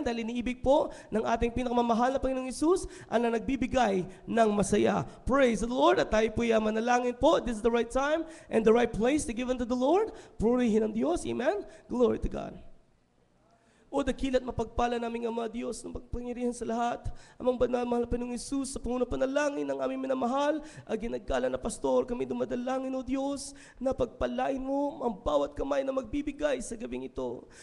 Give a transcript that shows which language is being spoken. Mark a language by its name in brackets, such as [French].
[Filipino] Dahil iniibig po ng ating pinakamamahal na Panginoong Hesus ang nagbibigay ng masaya. [English] Praise the Lord. [Filipino] At tayo po manalangin po. [English] This is the right time and the right place to give unto the Lord. [Filipino] Purihin ang Diyos. Amen? [English] Glory to God. [Filipino] O dakilat mapagpala naming Ama Diyos ng pagpangyarihan sa lahat, amang banal mahal na Panginoong Hesus, sa panguna panalangin ng aming minamahal, ginagkala na pastor, kami dumadalangin, O Diyos, na pagpalain mo ang bawat kamay na magbibigay sa gabing ito.